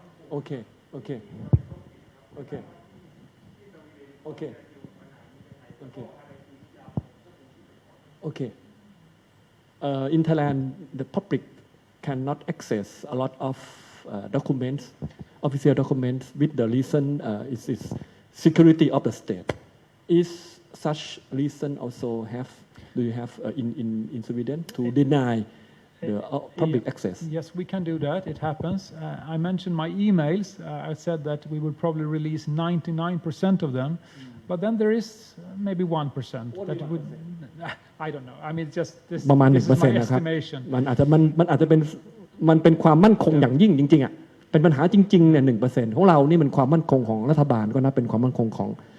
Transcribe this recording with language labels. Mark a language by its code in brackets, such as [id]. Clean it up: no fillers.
[en] โอเคโอเคโอเคโอเคโอเคโอเคin Thailand the public cannot access a lot of documents official documents with the reason is security of the state is such reason also have do you have in Sweden to deny the public access yes, we can do that. It happens. I mentioned my emails. I said that we would probably release 99% of them, but then there is maybe 1% that would. I don't know. I mean, just this, [th] ประมาณ [en] this is my [th] 1% นะครับ [en] estimation. [th] มันอาจจะเป็นความมั่นคงอย่างยิ่งจริงๆอ่ะเป็นปัญหาจริงๆเนี่ย 1% ของเรานี่มันความมั่นคงของรัฐบาลก็นับเป็นความมั่นคงของ